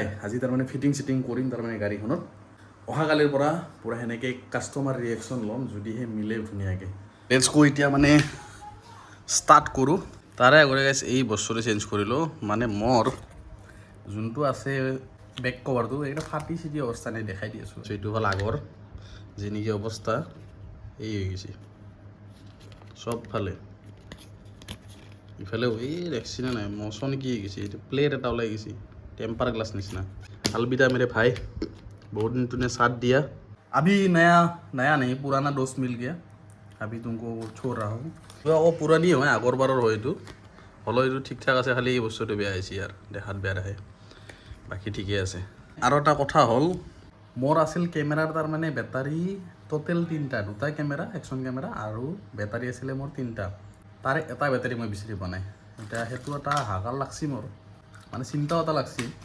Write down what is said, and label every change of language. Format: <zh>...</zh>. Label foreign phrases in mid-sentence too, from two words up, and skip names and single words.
<as>আজি তাৰমানে ফিটিং চিটিং কৰিম তাৰমানে গাড়ীখনত অহাকালিৰ পৰা পূৰা সেনেকৈ</as> <en>customer reaction</en> <as>ল'ম যদিহে মিলে ধুনীয়াকৈ</as> <en>let's go</en> <as>এতিয়া মানে ষ্টাৰ্ট কৰোঁ তাৰে আগতে গাইছ এই বস্তুটো চেঞ্জ কৰিলোঁ মানে মোৰ যোনটো আছে বেক কভাৰটো এইটো ফাটি চিটি অৱস্থা নাই দেখাই দি আছোঁ এইটো হ'ল আগৰ যি নেকি অৱস্থা এই হৈ গৈছে চবফালে ইফালে এই দেখছি না নাই মচন কি হৈ গৈছে এইটো প্লেট এটা ওলাই গৈছে টেম্পাৰ গ্লাছ নিচিনা</as> <hi>अलविदा मेरे भाई बहुत दिन तूने साथ दिया अभी नया नहीं पुराना दोस्त मिल गया अभी तुमको छोड़ रहा हूँ</hi> <as>আকৌ পুৰণি হয় আগৰ বাৰৰ হয় এইটো হ'লেও এইটো ঠিক ঠাক আছে খালি এই বস্তুটো বেয়া হৈছে ইয়াৰ দেখাত বেয়া আহে বাকী ঠিকেই আছে আৰু এটা কথা হ'ল মোৰ আছিল কেমেৰাৰ তাৰমানে বেটাৰী টোটেল 3টা 2টা কেমেৰা একশ্যন কেমেৰা আৰু বেটাৰী আছিলে মোৰ 3টা তাৰে এটা বেটাৰী মই বিচাৰি পোৱা নাই এতিয়া সেইটো এটা হাহাকাৰ লাগছি মোৰ মানে চিন্তাও এটা লাগছি</as>